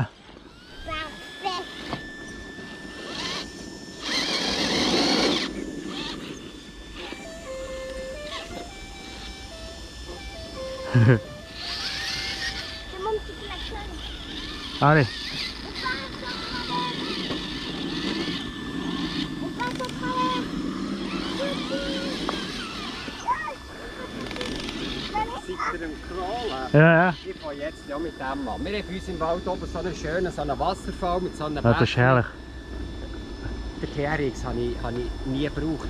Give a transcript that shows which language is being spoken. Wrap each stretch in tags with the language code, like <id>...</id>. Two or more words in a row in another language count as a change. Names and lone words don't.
<fr>Parfait. C'est mon petit klaxon. Allez. On passe au travers.</fr> <de>Seid ihr im Crawlen? Ja. Ich fange jetzt ja mit dem an. Wir haben bei uns im Wald oben so einen schönen Wasserfall mit so einem Ja, das ist herrlich. Den TRX habe ich nie gebraucht.</de>